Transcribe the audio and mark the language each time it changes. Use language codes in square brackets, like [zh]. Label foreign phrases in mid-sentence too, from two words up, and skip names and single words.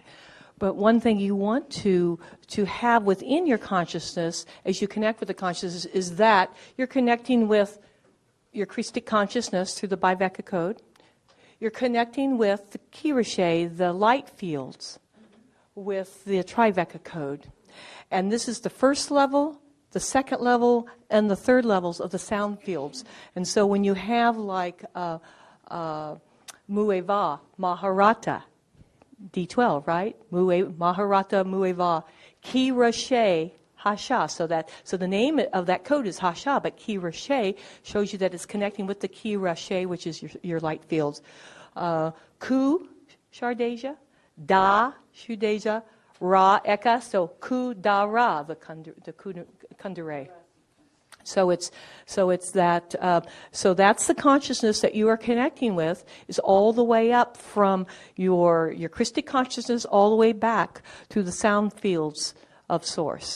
[en] But one thing you want to have within your consciousness as you connect with the consciousness is that you're connecting with your Christic consciousness through the Veka code. You're connecting with the Kirashe, the light fields, with the Triveka code. And this is the first level, the second level, and the third levels of the sound fields. And so when you have like Mueva, Maharata, D12, right? Maharata Mueva, Ki Rashe Hasha. So the name of that code is Hasha, but Ki Rashe shows you that it's connecting with the Ki Rashe, which is your light fields. Ku Shardeja, Da Shudeja, Ra Eka. So Ku Da Ra, the Kundare. So that's the consciousness that you are connecting with, is all the way up from your Christic consciousness all the way back to the sound fields of Source.